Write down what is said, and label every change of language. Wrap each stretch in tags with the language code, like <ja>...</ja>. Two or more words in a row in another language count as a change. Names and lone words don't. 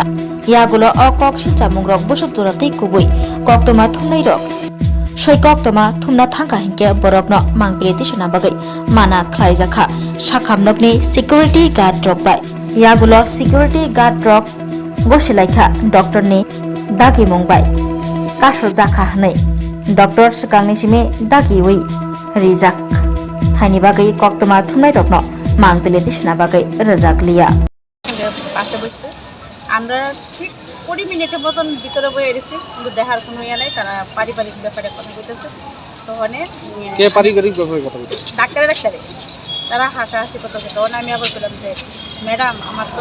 <trp>yagulo okok silcha mung rok busuk joratei kubui koktoma thumnai rok soi koktoma thumna thangka hingke borokno mangpileti sena bagai mana khlaijakha sakamnokni</trp> <en>security guard</en> <trp>rok bai yagulo</trp> <en>security guard</en> <trp>rok gosilaikha doctor ni dagi mungbai kaso jakha hanai doctor sikangni sime dagi wi rijak haini bagai koktoma thumnai rokno mangpileti sena bagai rajak</trp> <bn>পাশে বসে আমরা ঠিক 20 মিনিটের মতন ভিতরে বসে এসেছি কিন্তু দেখার কোনো ইয়ে নাই তারা পারিবারিক ব্যাপারে কথা বলতেছে তখন কে পারিবারিক ব্যাপারে কথা বলতেছে ডাক্তারে তারা হাসাহাসি করতেছে তখন আমি আবার বললাম যে ম্যাডাম আমার তো</bn>